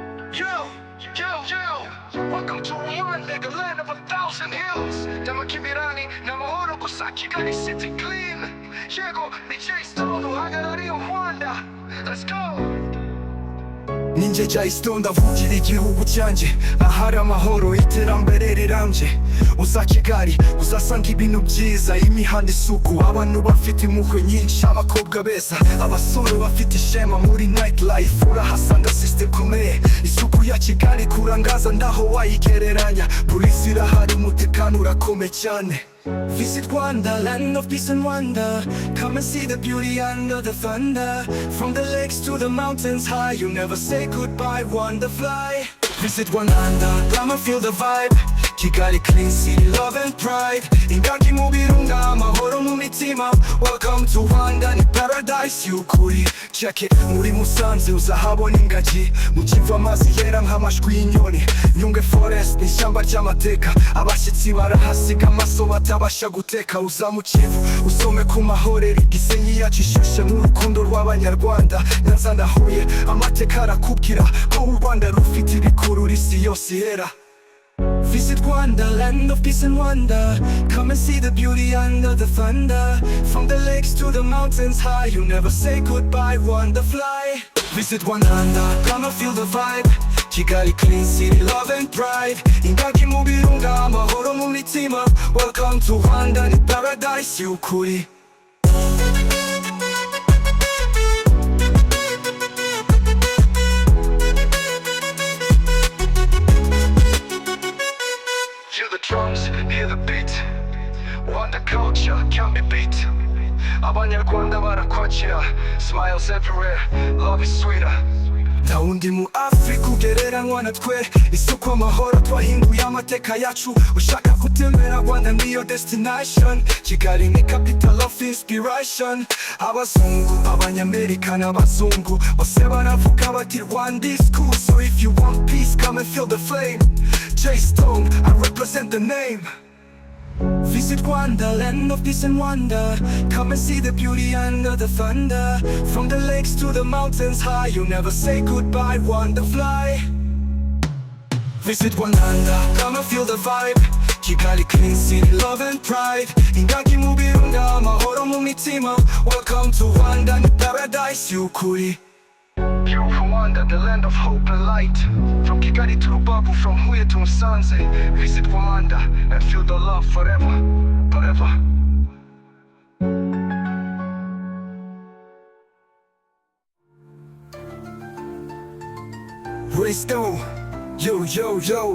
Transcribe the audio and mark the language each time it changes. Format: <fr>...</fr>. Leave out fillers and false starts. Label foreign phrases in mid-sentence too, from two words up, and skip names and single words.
<en>Yo, welcome to Rwanda, the land of 1,000 hills.</en> <rw>Damakibirani na mahoro gusa Kigali</rw> <en>city clean.</en> <rw>Yego, ni Jay Stone uhagarariye Rwanda.</rw> <en>Let's go.</en> <rw>Ninjye Jay Stone ndavugira igihugu cyanjye, ahari amahoro iterambere rirambye. Uza Kigali uzasanga ibintu byiza, imihanda isuku, abantu bafite impuhwe nyinshi, abakobwa beza, abasore bafite ishema muri</rw> <en>night life.</en> <rw>Urahasanga system ikomeye, isuku ya Kigali kurangaza ndaho wayigereranya. Polisi irahari, umutekano urakomeye cyane.</rw> <en>Visit Rwanda, land of peace and wonder. Come and see the beauty under the thunder. From the lakes to the mountains high, you never say goodbye, Rwanda fly. Visit Rwanda, come and feel the vibe. Kigali clean city, love and pride.</en> <rw>Ingagi mu birunga, amahoro mu mitima.</rw> <en>Welcome to Rwanda,</en> <rw>ni paradise y'ukuri.</rw> <en>Check it,</en> <rw>muri Musanze uzahabona ingagi. Mu Kivu amazi yera nk'amashwi y'inyoni. Nyungwe forest ni ishyamba ry'amateka. Abashyitsi barahasiga amaso batabasha guteka. Uza mu Kivu usome ku mahorero, Gisenyi yacu ishyushye n'urukundo rw'abanyarwanda. Nyanza na Huye amateka arakubwira ko u Rwanda rufite ibikurura isi yose ihera.</rw> <en>Visit Rwanda, land of peace and wonder. Come and see the beauty under the thunder. From the lakes to the mountains high, you never say goodbye, Rwanda fly. Visit Rwanda, come and feel the vibe. Kigali clean city, love and pride.</en> <rw>Ingagi mu birunga, amahoro mu mitima.</rw> <en>Welcome to Rwanda,</en> <rw>ni paradise y'ukuri.</rw> <en>Hear the drums, hear the beat. Rwanda culture can't be beat.</en> <rw>Abanyarwanda barakwakira,</rw> <en>smiles everywhere, love is sweeter.</en> <rw>Nta wundi mu Afrika ugereranywa na twe. Isuku amahoro twahinduye amateka yacu. Ushaka gutembera Rwanda niyo destination.</rw> <en>Kigali ni capital of inspiration.</en> <rw>Abazungu, abanyamerika n'abazungu bose baravuga bati</rw> <en>Rwanda is cool. So if you want peace, come and feel the flame. Jay Stone, I represent the name. Visit Rwanda, land of peace and wonder. Come and see the beauty under the thunder. From the lakes to the mountains high, you never say goodbye, Rwanda fly. Visit Rwanda, come and feel the vibe. Kigali clean city, love and pride.</en> <rw>Ingagi mu birunga, amahoro mu mitima.</rw> <en>Welcome to Rwanda,</en> <rw>ni paradise y'ukuri.</rw> <en>Beautiful Rwanda, the land of hope and light. From Kigali to Rubavu, from Huye to Musanze. Visit Rwanda and feel the love forever, forever. Let's go, yo.</en>